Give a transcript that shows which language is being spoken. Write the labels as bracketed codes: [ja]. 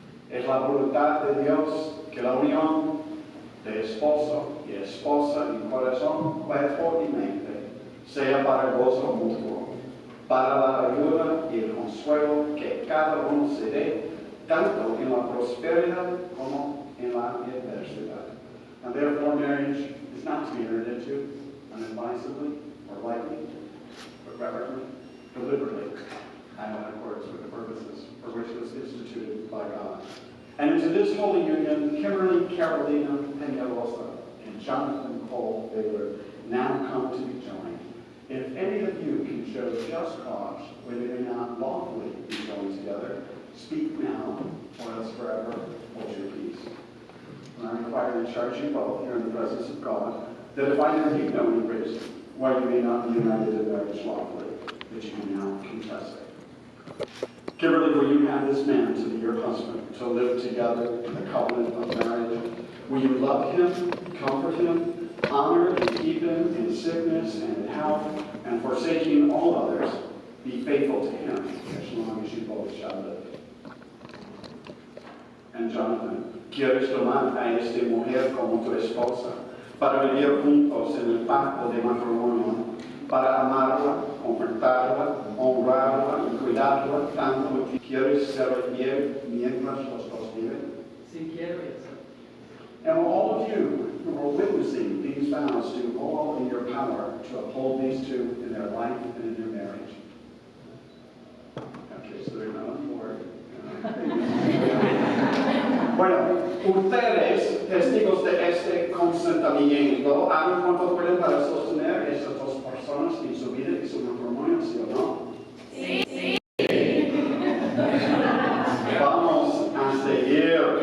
[es] Es la voluntad de Dios que la unión de esposo y esposa en corazón, cuerpo y mente sea para gozo mutuo, para la ayuda y el consuelo que cada uno se dé, tanto en la prosperidad como en la adversidad. [en] And therefore marriage is not to be entered into unadvisedly or lightly, but reverently, deliberately, and in accordance with the purposes for which it was instituted by God. And into this holy union, Kimberly Carolina Peñalosa and Jonathan Cole Baylor now come to be joined. If any of you can show just cause where they may not lawfully be joined together, speak now, or else forever hold your peace. And I require and charge you both here in the presence of God, that if I know you know any reason why you may not be united in marriage lawfully, that you may now confess it. Kimberly, will you have this man to be your husband, to live together in the covenant of marriage? Will you love him, comfort him, honor and keep him in sickness and in health, and forsaking all others, be faithful to him as long as you both shall live? [es] And Jonathan, ¿quieres tomar a esta mujer como tu esposa para vivir juntos en el pacto de matrimonio, para amarla, confortarla, honrarla y cuidarla tanto como quieres ser fiel mientras los dos viven? Sí, quiero eso. [en] And will all of you who are witnessing these vows do all in your power to uphold these two in their life and in their marriage? Okay, so they're not on board. [es] Bueno, ustedes, testigos de este consentimiento, hagan cuanto pueden para sostener estas dos personas en su vida y su matrimonio, ¿sí o no? Sí, sí. Vamos a seguir.